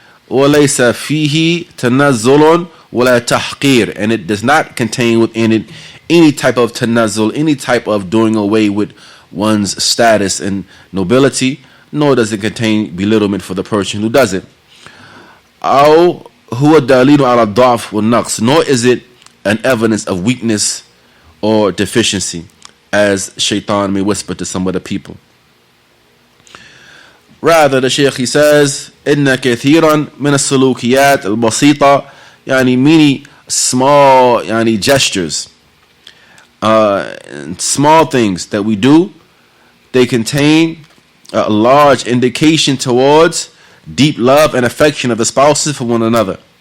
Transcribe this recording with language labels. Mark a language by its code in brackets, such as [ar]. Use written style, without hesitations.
[ar] وَلَيْسَ فِيهِ تَنَزُّلٌ وَلَا تَحْقِيرٌ. [en] And it does not contain within it any type of tanazzul, any type of doing away with one's status and nobility, nor does it contain belittlement for the person who does it. [ar] أو هو دليل على الضعف والنقص. [en] Nor is it an evidence of weakness or deficiency, as shaitan may whisper to some of the people. Rather, the Shaykh, he says, [ar] إن كثيرا من السلوكيات البسيطة, [en] يعني many small يعني gestures, small things that we do, they contain a large indication towards deep love and affection of the spouses for one another.